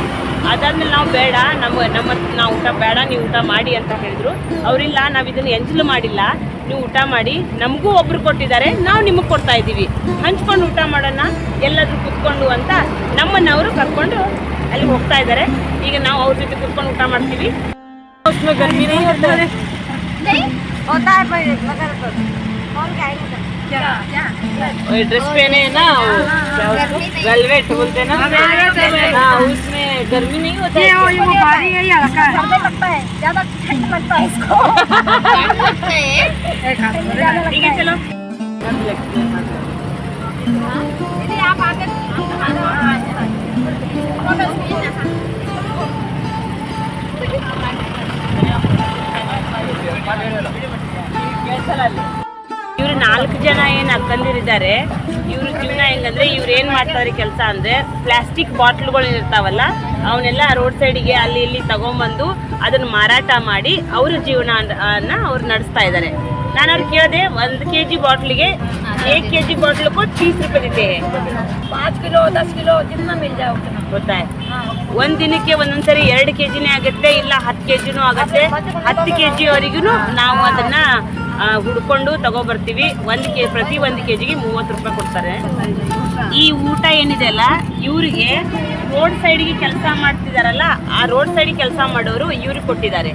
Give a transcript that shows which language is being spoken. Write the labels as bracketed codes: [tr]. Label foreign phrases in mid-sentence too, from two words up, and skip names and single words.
[kn] ಅದಾದ್ಮೇಲೆ ನಾವು ಬೇಡ, ನಾವು ಊಟ ಬೇಡ, ನೀವು ಊಟ ಮಾಡಿ ಅಂತ ಹೇಳಿದ್ರು. ಅವರಿಲ್ಲ, ನಾವು ಇದನ್ನು ಎಂಜಲು ಮಾಡಿಲ್ಲ, ನೀವು ಊಟ ಮಾಡಿ, ನಮಗೂ ಒಬ್ರು ಕೊಟ್ಟಿದ್ದಾರೆ, ನಾವು ನಿಮಗೆ ಕೊಡ್ತಾ ಇದ್ದೀವಿ, ಹಂಚ್ಕೊಂಡು ಊಟ ಮಾಡೋಣ ಎಲ್ಲಾದರೂ ಕೂತ್ಕೊಂಡು ಅಂತ ನಮ್ಮನ್ನವರು ಕರ್ಕೊಂಡು ಅಲ್ಲಿ ಹೋಗ್ತಾ ಇದ್ದಾರೆ. ಈಗ ನಾವು ಅವ್ರ ಜೊತೆ ಕೂತ್ಕೊಂಡು ಊಟ ಮಾಡ್ತೀವಿ. [hi] गर्मी नहीं होता है, होता है भाई, मगर कौन ड्रेस पहने है ना, वेलवेट बोलते हैं ना, हाँ, उसमें गर्मी नहीं होता है। ये वो भारी है, ये हल्का है, लगता है ज्यादा ठंड लगता है इसको। ठीक है, चलो दीदी आप आगे [kn] ಇವ್ರು 4 ಜನ ಏನು ಅಕ್ಕಂದಿರಿದ್ದಾರೆ. ಇವ್ರ ಜೀವನ ಹೆಂಗಂದ್ರೆ, ಇವ್ರು ಏನು ಮಾಡ್ತಾರೆ ಕೆಲಸ ಅಂದರೆ, ಪ್ಲಾಸ್ಟಿಕ್ ಬಾಟ್ಲುಗಳು ಇರ್ತಾವಲ್ಲ ಅವನ್ನೆಲ್ಲ ರೋಡ್ ಸೈಡಿಗೆ ಅಲ್ಲಿ ಇಲ್ಲಿ ತಗೊಂಬಂದು ಅದನ್ನು ಮಾರಾಟ ಮಾಡಿ ಅವ್ರ ಜೀವನ ಅವ್ರು ನಡೆಸ್ತಾ ಇದ್ದಾರೆ. ನಾನು ಅವ್ರು ಕೇಳಿದೆ, 1 kg ಬಾಟ್ಲಿಗೆ 1 kg ಬಾಟ್ಲು [hi] को 30 रुपए देते हैं। 5 किलो 10 किलो जितना मिल जाए उतना [kn] ಗೊತ್ತಾ. ಒಂದು ದಿನಕ್ಕೆ ಒಂದೊಂದ್ಸರಿ 2 kgನೇ ಆಗುತ್ತೆ, ಇಲ್ಲ 10 kgನೂ ಆಗುತ್ತೆ. 10 kg ವರೆಗೂ ನಾವು ಅದನ್ನ ಹುಡ್ಕೊಂಡು ತಗೊಬರ್ತೀವಿ. ಪ್ರತಿ 1 kgಗೆ 30 ರೂಪಾಯಿ ಕೊಡ್ತಾರೆ. ಈ ಊಟ ಏನಿದೆ ಅಲ್ಲ, ಇವರಿಗೆ ರೋಡ್ ಸೈಡ್ಗೆ ಕೆಲಸ ಮಾಡ್ತಿದಾರಲ್ಲ, ಆ ರೋಡ್ ಸೈಡ್ ಕೆಲಸ ಮಾಡೋರು ಇವ್ರಿಗೆ ಕೊಟ್ಟಿದ್ದಾರೆ.